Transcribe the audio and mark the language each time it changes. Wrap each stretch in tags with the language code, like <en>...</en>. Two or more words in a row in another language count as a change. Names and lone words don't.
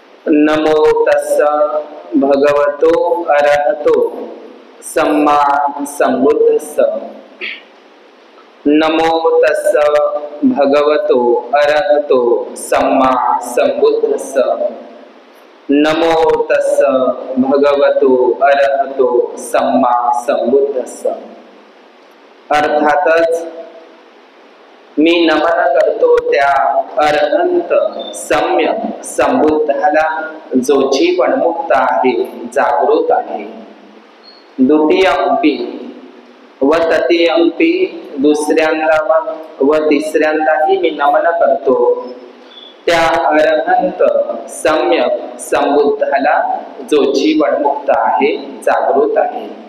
<pi>नमो तस्स भगवतो अरहतो सम्मा संबुद्धस्स। नमो तस्स भगवतो अरहतो सम्मा संबुद्धस्स। नमो तस्स भगवतो अरहतो सम्मा संबुद्धस्स।</pi> <mr>अर्थातच मी नमन करतो त्या अरहंत सम्यक संबुद्धाला, जो जीवनमुक्त आहे, जागृत आहे।</mr> <pi>द्वितीयंपी व तृतीयंपी,</pi> <mr>दुसऱ्यांदा व तिसऱ्यांदाही मी नमन करतो त्या अरहंत सम्यक संबुद्धाला, जो जीवनमुक्त आहे, जागृत आहे।</mr>